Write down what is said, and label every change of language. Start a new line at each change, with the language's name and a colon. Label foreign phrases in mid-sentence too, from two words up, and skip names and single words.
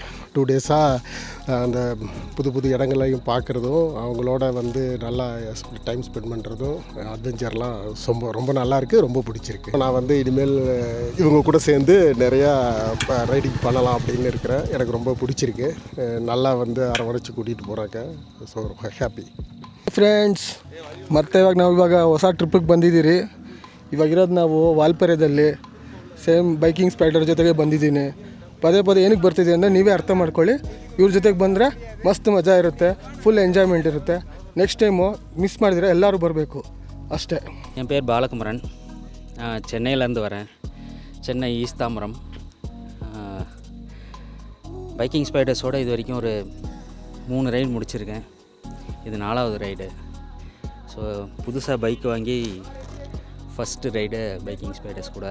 Tamil: 2 டேஸாக அந்த புது இடங்களையும் பார்க்குறதும் அவங்களோட வந்து நல்லா
English: time spend
Tamil: பண்ணுறதும் அட்வென்ச்சர்லாம் ரொம்ப நல்லாயிருக்கு. ரொம்ப பிடிச்சிருக்கு. நான் வந்து இனிமேல் இவங்க கூட சேர்ந்து நிறையா ரைடிங் பண்ணலாம் அப்படின்னு இருக்கிறேன். எனக்கு ரொம்ப பிடிச்சிருக்கு. நல்லா வந்து அரவணைச்சு கூட்டிகிட்டு போகிறாங்க.
English: so happy.
Kannada: ಫ್ರೆಂಡ್ಸ್, ಮತ್ತೆ ಇವಾಗ ಹೊಸ ಟ್ರಿಪ್ಪಿಗೆ ಬಂದಿದ್ದೀರಿ. ಇವಾಗಿರೋದು ನಾವು ವಾಲ್ಪಾರೆದಲ್ಲಿ ಸೇಮ್ ಬೈಕಿಂಗ್ ಸ್ಪೈಡರ್ ಜೊತೆಗೆ ಬಂದಿದ್ದೀನಿ. ಪದೇ ಏನಕ್ಕೆ ಬರ್ತಿದೆ ಅಂದರೆ ನೀವೇ ಅರ್ಥ ಮಾಡ್ಕೊಳ್ಳಿ. ಇವ್ರ ಜೊತೆಗೆ ಬಂದರೆ ಮಸ್ತ್ ಮಜಾ ಇರುತ್ತೆ,
English: full enjoyment
Kannada: ಇರುತ್ತೆ.
English: next time
Kannada: மிஸ் ಮಾಡಿದರೆ ಎಲ್ಲರೂ ಬರಬೇಕು ಅಷ್ಟೇ.
Tamil: என் பேர் பாலகுமரன், சென்னையிலேருந்து வரேன். சென்னை ஈஸ்ட் தாம்பரம். பைக்கிங் ஸ்பைடர்ஸோடு இது வரைக்கும் ஒரு 3 ரைடு முடிச்சிருக்கேன். இது 4வது ரைடு. ஸோ புதுசாக பைக் வாங்கி
English: first ride
Tamil: பைக்கிங் ஸ்பைடர்ஸ் கூட.